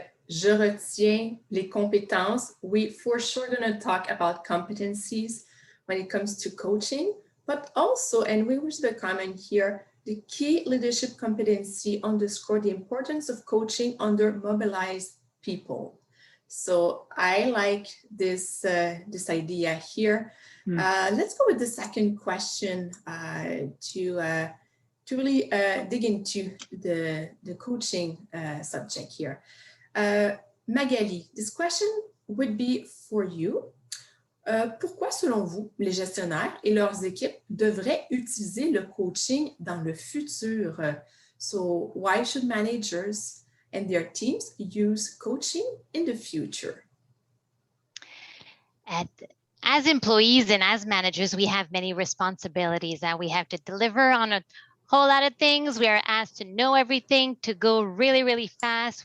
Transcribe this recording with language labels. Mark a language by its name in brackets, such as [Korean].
[French] Je retiens les compétences. [English] We for sure going to talk about competencies when it comes to coaching, but also, and we wish the comment here, the key leadership competency underscore the importance of coaching under mobilized people. So I like this idea here. Let's go with the second question to really dig into the coaching subject here. Magali, this question would be for you. [French] Pourquoi, selon vous, les gestionnaires et leurs équipes devraient utiliser le coaching dans le futur? [English] So, why should managers and their teams use coaching in the future? As employees and as managers, we have many responsibilities that we have to deliver on a whole lot of things. We are asked to know everything, to go really, really fast.